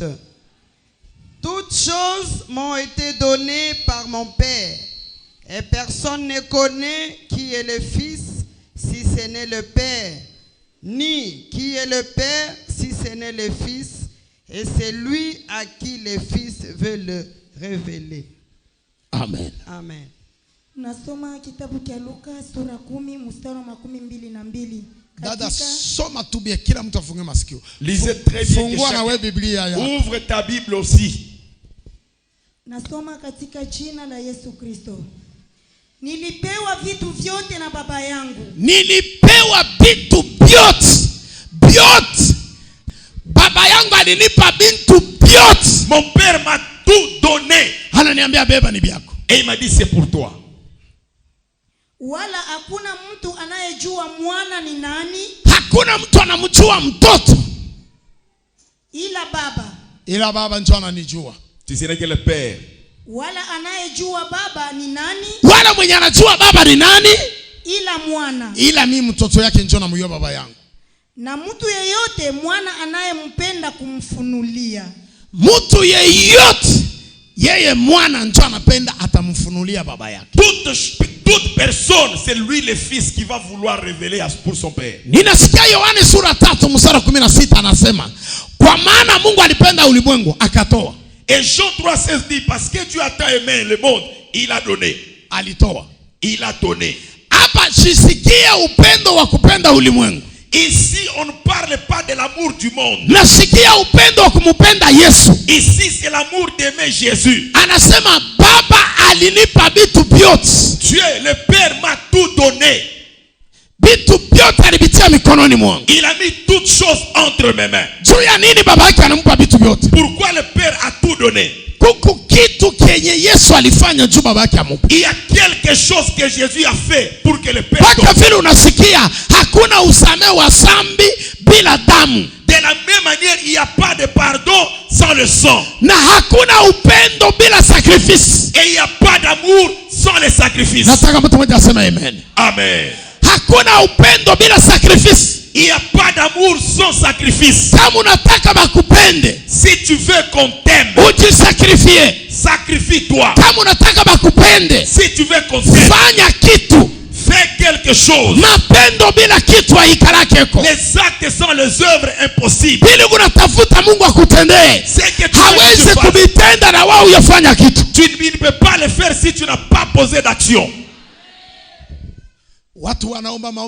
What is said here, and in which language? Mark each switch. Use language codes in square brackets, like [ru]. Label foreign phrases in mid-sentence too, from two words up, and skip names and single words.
[fr] Toutes choses m'ont été données par mon Père, et personne ne connaît qui est le Fils si ce n'est le Père, ni qui est le Père si ce n'est le Fils, et c'est lui à qui le Fils veut le révéler. Amen. Amen. [sw] Nasoma kitabu cha Luka sura 10 mstari wa 22. Dada soma tu bien kila mtu afunge masikio. [fr] Lisez très bien. [sw] Fungua na wewe Biblia yako. [fr] Ouvre ta Bible aussi. [sw] Nasoma katika jina la Yesu Kristo. Nilipewa vitu vyote na baba yangu. Nilipewa vitu vyote. Vyote. Baba yangu alinipa vitu vyote. [fr] Mon père m'a tout donné. [sw] Ananiambia beba ni byako. [fr] Et il m'a dit c'est pour toi. [sw] Wala hakuna mtu anayejua mwana ni nani? Hakuna mtu anamjua mtoto. Ila baba ndio ananijua. [fr] Tu sais que le père. [sw] Wala anayejua baba ni nani? Wala mwenye anajua baba ni nani? Ila mwana. Ila mimi mtoto yake ndio namjua baba yangu. Na mtu yeyote mwana anayempenda kumfunulia. Mtu yeyote yeye mwana ndio anapenda atamfunulia baba yake. [fr] Toute personne, c'est lui le fils qui va vouloir révéler pour son père. [sw] Ninasikia Yohane sura 3 mstari 16 anasema, kwa maana Mungu alipenda ulimwengu akatoa. [fr] Et Jean 3:16 dit parce que Dieu a tant aimé le monde, il a donné. [sw] Alitoa. [fr] Il a donné. [sw] Hapa sisikia upendo wa kupenda ulimwengu. [fr] Ici, on ne parle pas de l'amour du monde. [sw] Nasikia upendo wa kumpenda Yesu. [fr] Ici, c'est l'amour d'aimer Jésus. [sw] Anasema baba alinipa vitu vyote. [fr] Dieu, le Père m'a tout donné. [sw] Vitu vyote alibitia mikononi mwangu. [fr] Il a mis toutes choses entre mes mains. [sw] Juu ya nini baba yake anampa vitu vyote? [fr] Pourquoi le Père a tout donné? [sw] Kuku kitu kenye Yesu alifanya juu baba yake amupe. [fr] Il y a quelque chose que Jésus a fait pour que le Père donne. [sw] Kwa vile unasikia hakuna usamehe wa dhambi bila damu. [fr] De la même manière, il n'y a pas de pardon sans le sang. [sw] Na hakuna upendo bila sacrifice. [fr] Et il n'y a pas d'amour sans le sacrifice. [sw] Nataka mtu mmoja aseme amen. Amen. Hakuna upendo bila sacrifice. [fr] Il n'y a pas d'amour sans sacrifice. [sw] Kama unataka bakupende, [fr] si tu veux qu'on t'aime, [sw] ujisakrifie. [fr] Sacrifie-toi. [sw] Kama unataka bakupende, [fr] si tu veux qu'on t'aime, [sw] fanya kitu. [fr] Fais quelque chose. [sw] Mapendo bila kitu haikalakeko. [fr] Les actes sans les œuvres impossibles. [sw] Bili unatafuta Mungu akutendee. Hawezi kubitenda na wao uyafanya kitu. [fr] Tu ne peux pas le faire si tu n'as pas posé d'action. [sw] Watu wanaomba maombi mirefu.